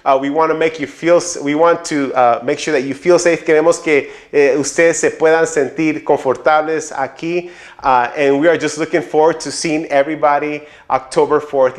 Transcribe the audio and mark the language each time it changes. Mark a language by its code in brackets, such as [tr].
[en] We want to make sure that you feel safe. [es] Queremos que ustedes se puedan sentir confortables aquí. [en] And we are just looking forward to seeing everybody October 4th.